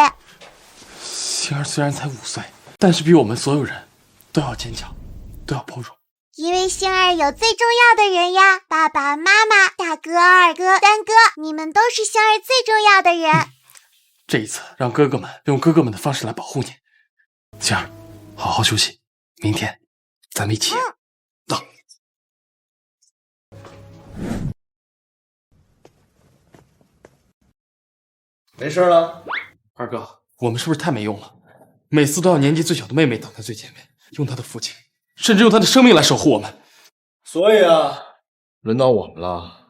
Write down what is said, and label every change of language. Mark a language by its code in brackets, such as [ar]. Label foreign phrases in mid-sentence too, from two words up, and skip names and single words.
[zh] 星兒雖然才5歲，但是比我們所有人都要堅強，都要包容。因為星兒有最重要的人呀，爸爸媽媽、大哥、二哥、三哥，你們都是星兒最重要的人。這一次讓哥哥們用哥哥們的方式來保護你。星兒，好好休息，明天咱們一起。走。没事了。二哥，我们是不是太没用了？每次都要年紀最小的妹妹擋在最前面，用她的父親，甚至用她的生命來守護我們。所以啊，輪到我們了。